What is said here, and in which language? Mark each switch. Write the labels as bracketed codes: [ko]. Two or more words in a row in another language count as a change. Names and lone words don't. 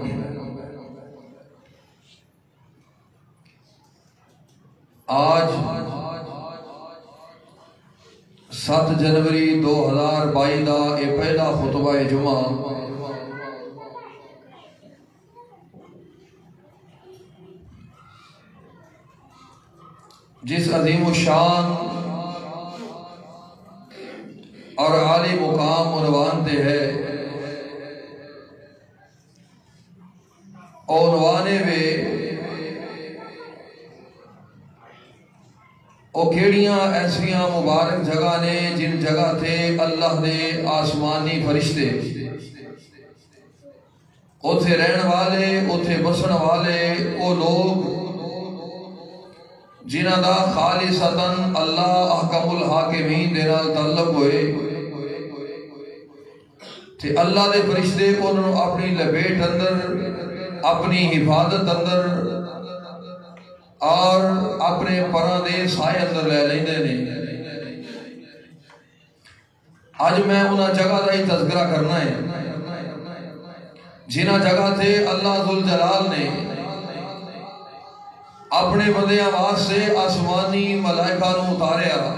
[pa] آج 7 جنوری 2022 دا یہ پہلا خطبہ جمعہ جس عظیم الشان اور عالی مقام عنوان تے ہے، عنوانے میں او کیڑیاں ایسیاں مبارک جگہ نے جن جگہ تھے اللہ دے آسمانی فرشتے اوتھے رہن والے، اوتھے بسن والے، او لوگ جنہاں دا خالصتاً [ar] اللہ احکم الحاکمین [pa] دے نال تعلق ہوئے تے اللہ دے فرشتے انہوں اپنی لپیٹ اندر، اپنی حفاظت اندر اور اپنے پراں دے سائے اندر لے لیندے نے۔ آج میں انہاں جگہ دا ہی تذکرہ کرنا ہے جنہاں جگہ تھے اللہ ذوالجلال نے اپنے بندے آواز سے آسمانی ملائکہ نو اتاریا۔